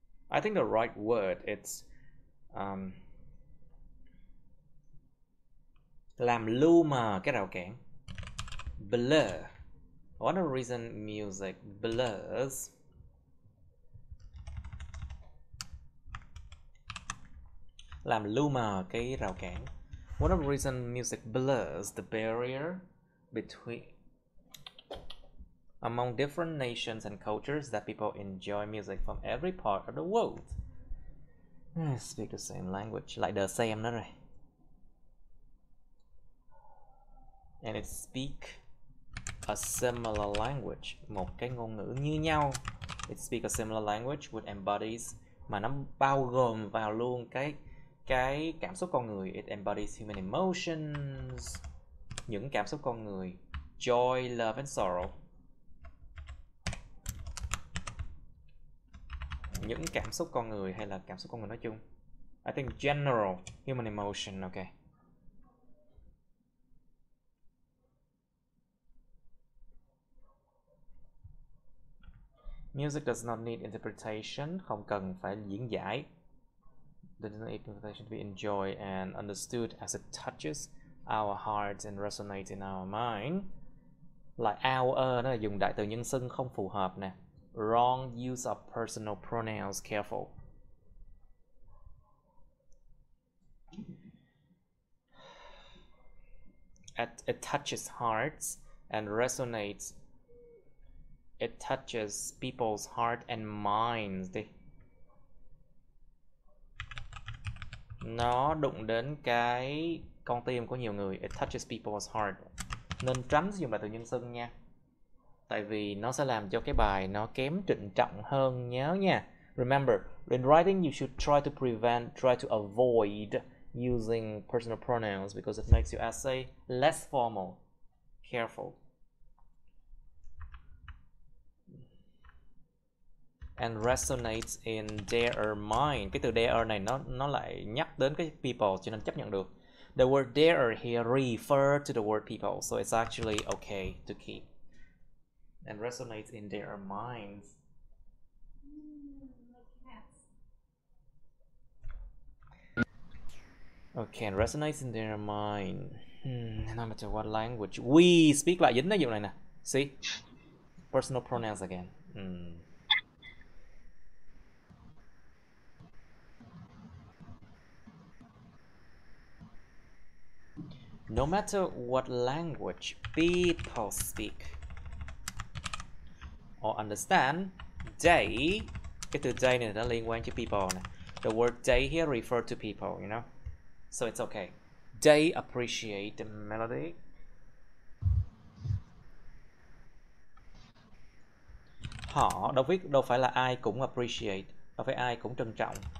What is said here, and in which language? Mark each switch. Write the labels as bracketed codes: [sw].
[en] I think the right word it's [vi] làm lu mờ cái rào cản. [en] Blur. One of the reason music blurs [vi] làm lu mờ cái rào cản. [en] One of the reason music blurs the barrier between among different nations and cultures that people enjoy music from every part of the world. Speak the same language, [vi] lại đờ xem đó rồi. [en] And it speak a similar language, [vi] một cái ngôn ngữ như nhau. [en] It speak a similar language which embodies, [vi] mà nó bao gồm vào luôn cái cái cảm xúc con người. [en] It embodies human emotions, [vi] những cảm xúc con người. [en] Joy, love and sorrow, [vi] những cảm xúc con người hay là cảm xúc con người nói chung. [en] I think general human emotion. Okay. Music does not need interpretation, [vi] không cần phải diễn giải. [en] Does not need interpretation to be enjoyed and understood as it touches our hearts and resonates in our mind. Like our [vi] nó là dùng đại từ nhân xưng không phù hợp nè. [en] Wrong use of personal pronouns, careful. It touches hearts and resonates. It touches people's heart and minds đi. [vi] Nó đụng đến cái con tim của nhiều người. [en] It touches people's heart. [vi] Nên tránh sử dụng đại từ nhân xưng nha. Tại vì nó sẽ làm cho cái bài nó kém trịnh trọng hơn, nhớ nha. [en] Remember, in writing you should try to avoid using personal pronouns because it makes your essay less formal. Careful. And resonates in their mind. [vi] Cái từ their này nó lại nhắc đến cái people, cho nên chấp nhận được. [en] The word their here refer to the word people, so it's actually okay to keep. And resonates in their minds. Okay, and resonates in their mind. No matter what language. We speak [vi] lại dính cái vụ này nè. [en] See? Personal pronouns again. No matter what language people speak or understand, they, [vi] cái từ they này nó liên quan tới people này. [en] The word they here refer to people, you know? So it's okay. They appreciate the melody. [vi] Họ đâu phải là ai cũng appreciate, đâu phải ai cũng trân trọng.